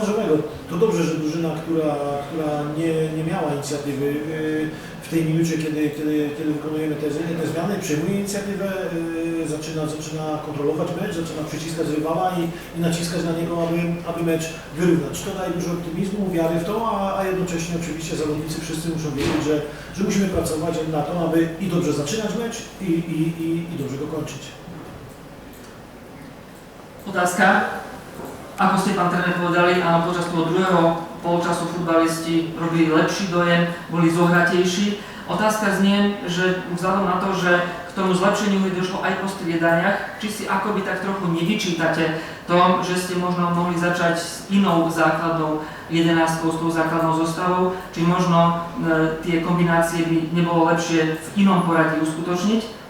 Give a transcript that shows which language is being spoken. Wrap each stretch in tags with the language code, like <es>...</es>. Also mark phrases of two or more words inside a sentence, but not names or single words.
<pl>To dobrze, że drużyna, która nie miała inicjatywy w tej minucie, kiedy wykonujemy te zmiany, przejmuje inicjatywę, zaczyna kontrolować mecz, zaczyna przyciskać rywala i naciskać na niego, aby mecz wyrównać. To daje dużo optymizmu, wiary w to, a jednocześnie oczywiście zawodnicy wszyscy muszą wiedzieć, że musimy pracować na to, aby i dobrze zaczynać mecz i dobrze go kończyć.</pl> <sk>Otázka. Ako ste, pán tréner, povedali, áno, počas toho druhého polčasu futbalisti robili lepší dojem, boli zohratejší. Otázka znie, že vzhľadom na to, že k tomu zlepšeniu hry došlo aj po striedaniach, či si akoby tak trochu nevyčítate tom, že ste možno mohli začať s inou základnou 11, s tou základnou zostavou, či možno tie kombinácie by nebolo lepšie v inom poradí uskutočniť?</sk>